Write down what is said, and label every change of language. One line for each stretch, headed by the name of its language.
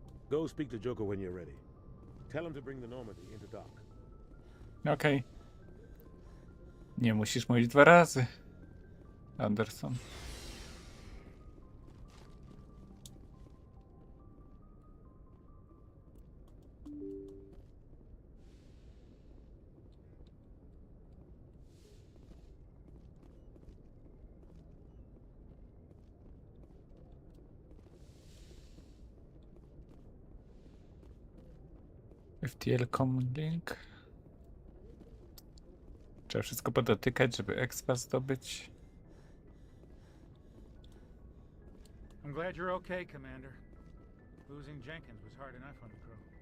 English: Go speak to Joker when you're ready. Tell him to bring the Normandy into dock.
Polish: Okej. Nie musisz mówić 2 razy, Anderson.
English: FTL Command Link.
Polish: Trzeba wszystko podotykać, żeby expa zdobyć.
English: I'm glad you're okay, Commander. Losing Jenkins was hard enough on the crew.